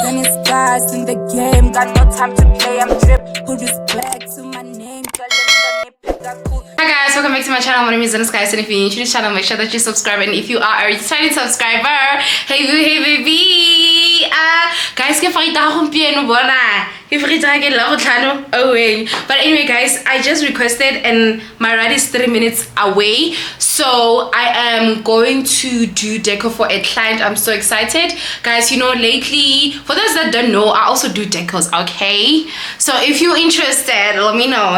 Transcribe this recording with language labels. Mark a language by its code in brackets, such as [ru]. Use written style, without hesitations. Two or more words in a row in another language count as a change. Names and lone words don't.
[en] stars in the game. Got no time to play, I'm drip. Who respect to my name? Hi guys, welcome back to my channel. My name is Guys, and if you're new to this channel, make sure that you subscribe. And if you are a returning subscriber, hey boo, hey baby. Guys, [tn] ke farita gompieno bona. Ke farita ke la go tlhano. [en] Oh wait. But anyway, guys, I just requested and my ride is 3 minutes away. So I am going to do deco for a client. I'm so excited. Guys, you know, lately, for those that don't know, I also do decos, okay? So if you're interested, let me know.